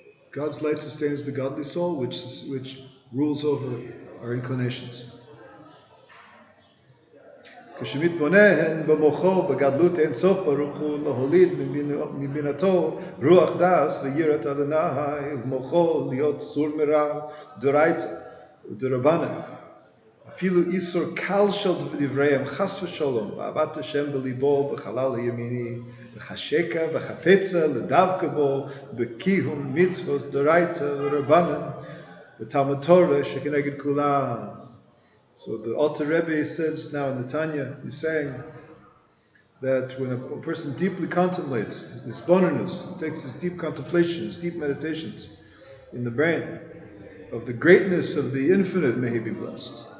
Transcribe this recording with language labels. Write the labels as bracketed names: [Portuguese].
[English] God's light sustains the godly soul, which rules over our inclinations. [Hebrew] כשמתבונן במוחו בגדלות אין סוף ברוך הוא להוליד מבינתו רוח דעת ויראת אדוני ובמוחו להיות סור מרע דאורייתא ודרבנן אפילו איסור קל של דבריהם חס ושלום ואהבת השם בליבו בחלל הימיני וחשקה וחפצה לדבקה בו בקיום מצוות דאורייתא ורבנן ותלמוד תורה שכנגד כולם. [English] So the Alter Rebbe says now in the Tanya, he's saying that when a person deeply contemplates his bonus, takes his deep contemplations, deep meditations in the brain of the greatness of the infinite, may he be blessed.